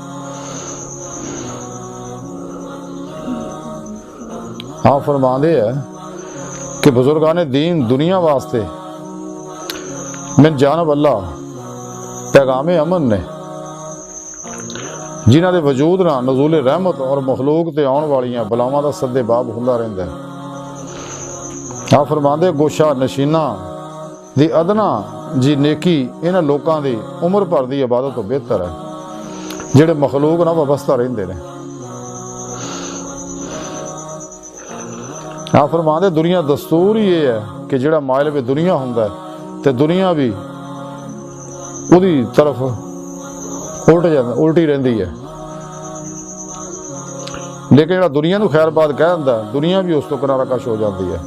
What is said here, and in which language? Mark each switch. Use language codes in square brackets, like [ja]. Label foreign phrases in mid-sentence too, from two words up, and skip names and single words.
[pa] ہاں فرماندے ہے کہ بزرگان دین دنیا واسطے من جانب اللہ پیغام امن نے جنہ دے وجود نہ نزول رحمت اور مخلوق تے آن والیاں بلاواں دا سدے باب ہوندا رہندا ہے۔ آپ فرماندے گوشہ نشینہ دی ادنا جی نیکی انہاں لوکاں دی عمر بھر دی عبادت تو بہتر ہے جڑے مخلوق نہ وابستہ رہندے نے۔ آپ فرماندے دنیا دستور ہی یہ ہے کہ جڑا مائل پہ دنیا ہوندا ہے تے دنیا بھی اودی طرف الٹی رہندی ہے، لیکن جڑا دنیا نو خیر بات کہہ دیندا ہے دنیا بھی اس تو کنارہ کش ہو جاتی ہے۔